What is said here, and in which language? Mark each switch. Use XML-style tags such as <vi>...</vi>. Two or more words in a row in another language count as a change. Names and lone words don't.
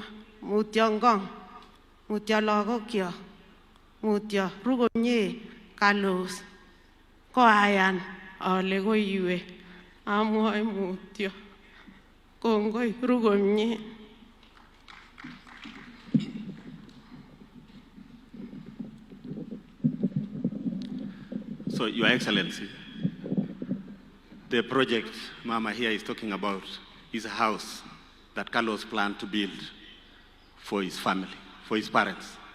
<kln>Mutyo Ngong. Mutyo lagokyok. Mutyo ru komie Carlos. Koayan ale koiwe. Amwoe mutyo. Kongoi ru komie.</kln> <en>So, Your Excellency, the project Mama here is talking about is a house that Carlos planned to build for his family, for his parents.</en>